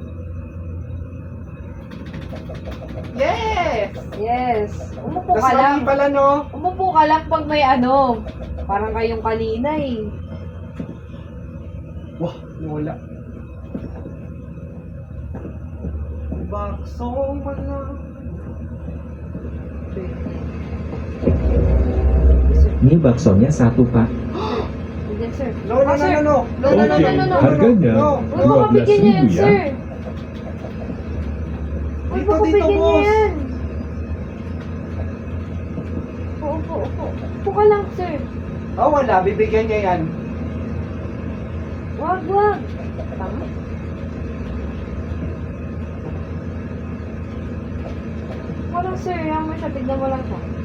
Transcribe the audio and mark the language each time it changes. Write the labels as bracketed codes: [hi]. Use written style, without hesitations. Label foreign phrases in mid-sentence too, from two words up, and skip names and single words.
[en] Yes! [tl] Yes. Umupo Tas ka lang. mali pala, no? Umupo ka lang pag may ano. Parang kayong kanina eh. Wah, wala. Baksong malang. Okay. [id] Ini baksonya satu, Pak. [tl] Bigyan, sir. [en] No, no, no, no, no. No, no, no, [id] Oke, [en] no, no, no, [id] harganya [en] no. [tl] Uy, baka bigyan niya yan, [id] 12.000 ya. [tl] sir. Uy, Dito, baka dito, bigyan niya boss. yan. Upo. Upo ka lang, sir. Oh, wala. Bibigyan niya yan. Wag. Tama. Walang sir, yan mo siya. Tignan mo lang siya.